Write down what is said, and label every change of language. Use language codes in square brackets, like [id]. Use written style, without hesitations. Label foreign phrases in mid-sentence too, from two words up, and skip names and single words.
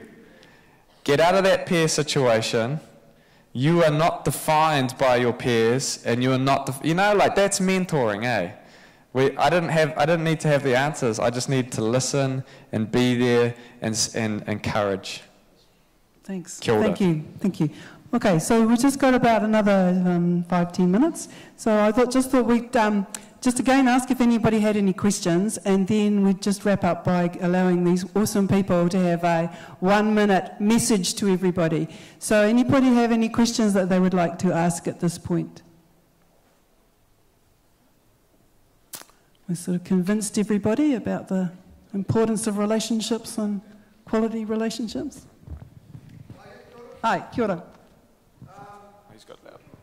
[en] Get out of that peer situation. You are not defined by your peers, and you are not, like that's mentoring, eh? I didn't need to have the answers. I just need to listen and be there and encourage. Thanks. [mi] Kia ora. [en] Thank you. Okay, so we've just got about another 5-10 minutes. So I thought we'd just again ask if anybody had any questions, and then we'd just wrap up by allowing these awesome people to have a 1-minute message to everybody. So anybody have any questions that they would like to ask at this point? We sort of convinced everybody about the importance of relationships and quality relationships. [mi] Hi, kia ora. [en] He's got that.